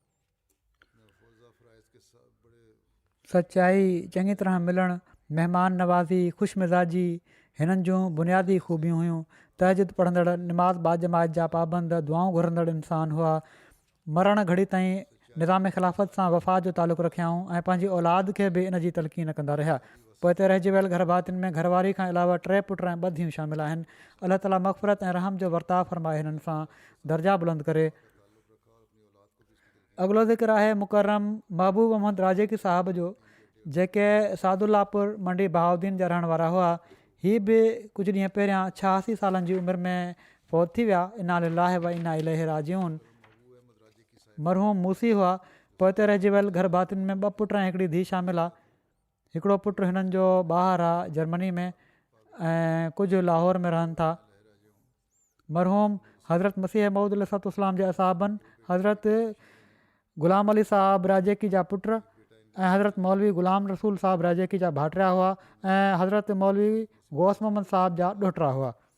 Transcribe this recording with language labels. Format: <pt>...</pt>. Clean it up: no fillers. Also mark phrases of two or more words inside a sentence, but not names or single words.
<sd>सचाई चङी तरह मिलणु महिमान नवाज़ी ख़ुशि मिज़ाजी हिननि जूं बुनियादी ख़ूबियूं हुयूं तहजिद पढ़ंदड़ निमाज़ बाजमात जा पाबंद दुआऊं घुरंदड़ इंसान हुआ मरण घड़ी ताईं निज़ाम ख़िलाफ़त सां वफ़ा जो तालुक़ु रखियाऊं ऐं पंहिंजी औलाद खे बि इन जी तलक़ीन कंदा रहिया पोइ हिते रहिजी वियल घर भातियुनि में घरवारी खां अलावा 3 पुट ऐं 2 धीअरूं शामिल आहिनि अलाह ताला मग़फ़िरत ऐं रहम जो वर्ताव फरमाए हिननि सां दर्जा बुलंद करे अॻिलो ज़िक्र आहे मुकरम महबूब अहमद राजेकी साहिब जो जेके सादुल्लापुर मंडी बहाउद्दीन जा रहण वारा हुआ हीअ बि कुझु ॾींहं पहिरियां 86 सालनि जी उमिरि में फ़ौत थी विया</sd> <ar>إنا لله وإنا إليه راجعون</ar> <sd>मरहूम मूसी हुआ पोइ हिते रहिजी वियल घर भातियुनि में 2 पुट ऐं हिकिड़ी धीउ शामिल आहे हिकिड़ो पुटु हिननि जो ॿाहिरि आहे जर्मनी में ऐं कुझु लाहौर में रहनि था मरहूम हज़रत मसीह मऊद अलैहिस्सलाम जे असाबनि हज़रत ग़ुलाम अली साहब राजेकी जा पुट ऐं हज़रत मौलवी ग़ुलाम रसूल साहब राजेकी जा भाटिया हुआ ऐं हज़रत मौलवी गौस मोहम्मद साहब जा ॾोहिटा हुआ</sd>